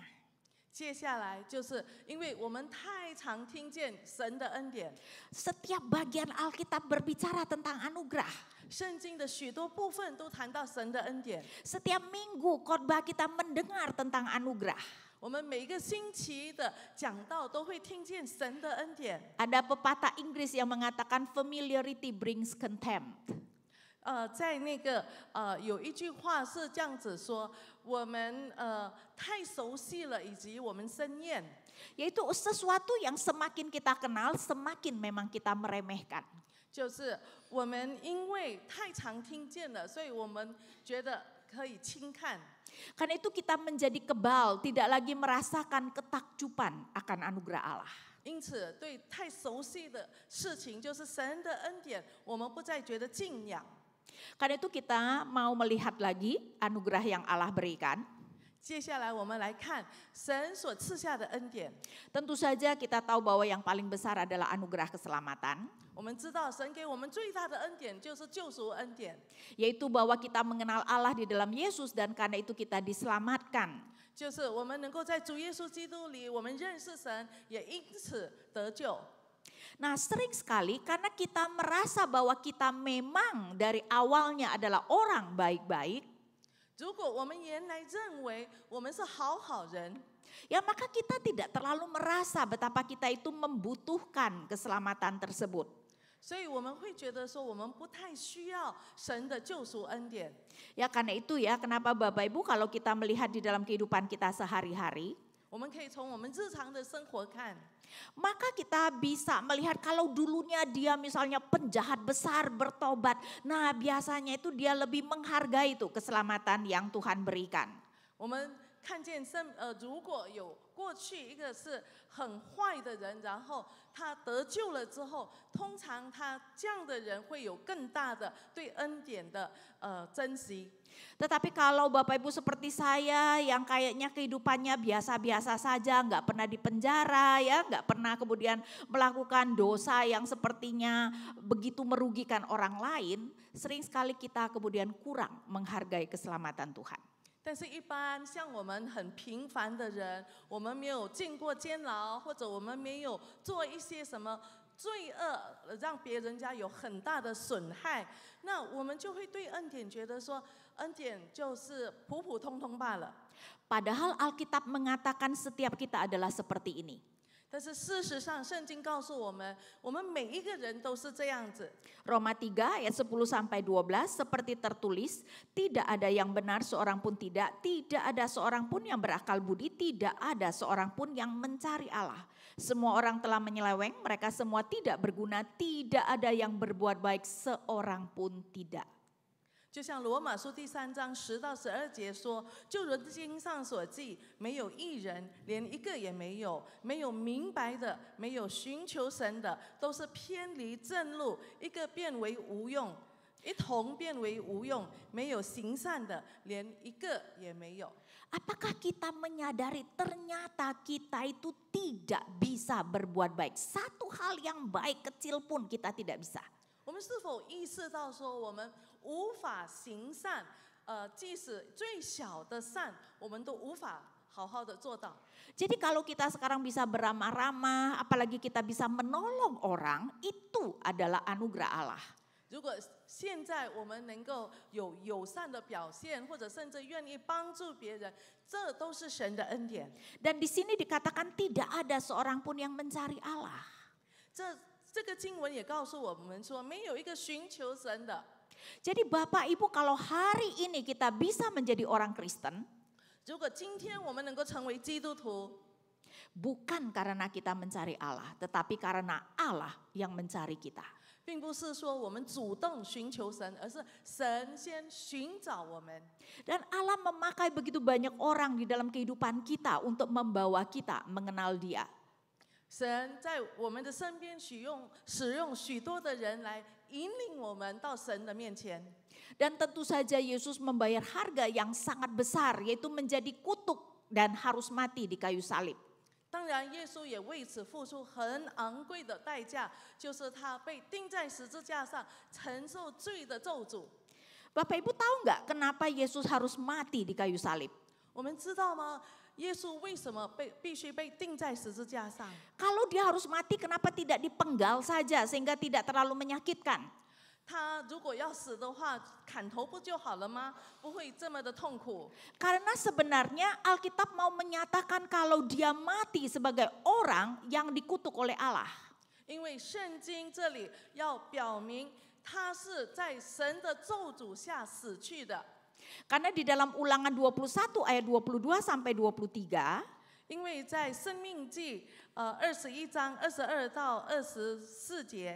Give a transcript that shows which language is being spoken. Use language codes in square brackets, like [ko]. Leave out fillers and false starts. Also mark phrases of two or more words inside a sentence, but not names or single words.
[zh] 接下来就是因为我们太常听见神的恩典， [id] Setiap bagian Alkitab berbicara tentang anugerah. [zh] 圣经的许多部分都谈到神的恩典。 [id] Setiap minggu khotbah kita mendengar tentang anugerah. [zh] 我们每一个星期的讲道都会听见神的恩典。 [id] Ada pepatah Inggris yang mengatakan [en] familiarity brings contempt. [zh] 在那个有一句话是这样子说，我们太熟悉了，以及我们生厌。 [id] Yaitu sesuatu yang semakin kita kenal, semakin memang kita meremehkan. [zh] 就是我们因为太常听见了，所以我们觉得可以轻看。 [id] Karena itu kita menjadi kebal, tidak lagi merasakan ketakjuban akan anugerah Allah. [zh] 因此，对太熟悉的事情，就是神的恩典，我们不再觉得敬仰。 [id] Karena itu kita mau melihat lagi anugerah yang Allah berikan. [zh] 接下来我们来看神所赐下的恩典。 [id] Tentu saja kita tahu bahwa yang paling besar adalah anugerah keselamatan. [zh] 我们知道神给我们最大的恩典就是救赎恩典， [id] Yaitu bahwa kita mengenal Allah di dalam Yesus dan karena itu kita diselamatkan. [zh] 就是我们能够在主耶稣基督里，我们认识神，也因此得救。 [id] Nah, sering sekali karena kita merasa bahwa kita memang dari awalnya adalah orang baik-baik, [zh] 如果我们原来认为我们是好人， [id] ya maka kita tidak terlalu merasa betapa kita itu membutuhkan keselamatan tersebut. [zh] 所以我们会觉得说我们不太需要神的救赎恩典。 [id] Ya karena itu ya kenapa Bapak Ibu kalau kita melihat di dalam kehidupan kita sehari-hari, [zh] 我们可以从我们日常的生活看， [id] maka kita bisa melihat kalau dulunya dia misalnya penjahat besar bertobat. Nah biasanya itu dia lebih menghargai itu keselamatan yang Tuhan berikan. [zh] 我们看见如果有过去一个是很坏的人，然后他得救了之后，通常他这样的人会有更大的对恩典的珍惜。 [id] Tetapi kalau Bapak Ibu seperti saya yang kayaknya kehidupannya biasa-biasa saja, nggak pernah dipenjara ya, nggak pernah kemudian melakukan dosa yang sepertinya begitu merugikan orang lain, sering sekali kita kemudian kurang menghargai keselamatan Tuhan. [zh] 但是，一般像我们很平凡的人，我们没有进过监牢，或者我们没有做一些什么罪恶，让别人家有很大的损害，那我们就会对恩典觉得说，恩典就是普普通通罢了。 [id] Padahal Alkitab mengatakan setiap kita adalah seperti ini. [zh] 但是事实上，圣经告诉我们每一个人都是这样子。 [id] Roma 3 ayat 10-12 seperti tertulis, tidak ada yang benar seorang pun tidak ada seorang pun yang berakal budi, tidak ada seorang pun yang mencari Allah. Semua orang telah menyeleweng, mereka semua tidak berguna, tidak ada yang berbuat baik seorang pun tidak. [zh] 就像罗马书第3章10到12节说，就如经上所记，没有义人，连一个也没有，没有明白的，没有寻求神的，都是偏离正路，一个变为无用，一同变为无用，没有行善的，连一个也没有。 [id] Apakah kita menyadari ternyata kita itu tidak bisa berbuat baik? Satu hal yang baik kecil pun kita tidak bisa. [zh] 我们是否意识到说，我们无法行善？即使最小的善，我们都无法好好的做到。 [id] Jadi kalau kita sekarang bisa beramah-ramah, apalagi kita bisa menolong orang, itu adalah anugerah Allah. [zh] 如果现在我们能够有友善的表现，或者甚至愿意帮助别人，这都是神的恩典。 [id] Dan di sini dikatakan tidak ada seorang pun yang mencari Allah. [zh] 这个经文也告诉我们说，没有一个寻求神的。 [id] Jadi Bapak Ibu kalau hari ini kita bisa menjadi orang Kristen, [zh] 如果今天我们能够成为基督徒， [id] bukan karena kita mencari Allah, tetapi karena Allah yang mencari kita. [zh] 并不是说我们主动寻求神，而是神先寻找我们。 [id] Dan Allah memakai begitu banyak orang di dalam kehidupan kita untuk membawa kita mengenal Dia. [zh] 神在我们的身边使用许多的人来引领我们到神的面前。 [id] Dan tentu saja Yesus membayar harga yang sangat besar, yaitu menjadi kutuk dan harus mati di kayu salib. [zh] 当然，耶稣也为此付出很昂贵的代价，就是他被钉在十字架上，承受罪的咒诅。 [id] Bapak Ibu tahu nggak kenapa Yesus harus mati di kayu salib? [zh] 我们知道吗？耶稣为什么必须被钉在十字架上？ [id] Kalau dia harus mati, kenapa tidak dipenggal saja sehingga tidak terlalu menyakitkan? [zh] 他如果要死的话，砍头不就好了吗？不会这么的痛苦。 [id] Karena sebenarnya Alkitab mau menyatakan kalau dia mati sebagai orang yang dikutuk oleh Allah. [zh] 因为圣经这里要表明，他是在神的咒诅下死去的。 [id] Karena di dalam Ulangan 21 ayat 22 sampai 23, [zh] 因为在申命记21章22到24节，